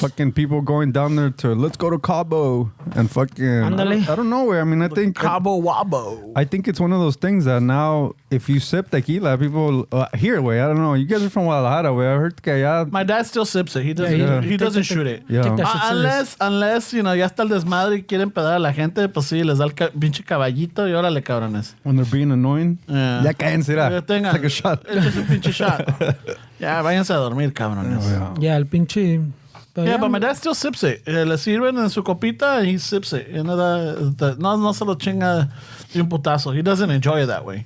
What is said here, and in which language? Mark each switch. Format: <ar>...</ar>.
<en>fucking people going down there to let's go to Cabo and fucking.</en> <es>Ándale.</es> <en>I don't know where. I mean, I think Cabo Wabo. I think it's one of those things that now, if you sip tequila, people here, way. I don't know. You guys are from Guadalajara, way. I heard</en> <es>que allá.</es> <en>My dad still sips it. He doesn't. Yeah, He doesn't shoot it. Yeah. Take that shit serious. Unless you know,</en> <es>ya está el desmadre y quieren pedar a la gente, pues sí, les da el pinche caballito y órale, cabrones.</es> <en>When they're being annoying. Yeah.</en> <es>Ya cállense, Ya tengan-</es> <en>Take a shot.</en> <es>Échese un pinche shot. Ya, váyanse a dormir, cabrones. Yeah, el pinche.</es> <en>Yeah, but my dad still sips it.</en> <es>Le sirven en su copita</es> <en>and he sips it.</en> <es>Y no se lo chinga de un putazo.</es> <en>He doesn't enjoy it that way.</en>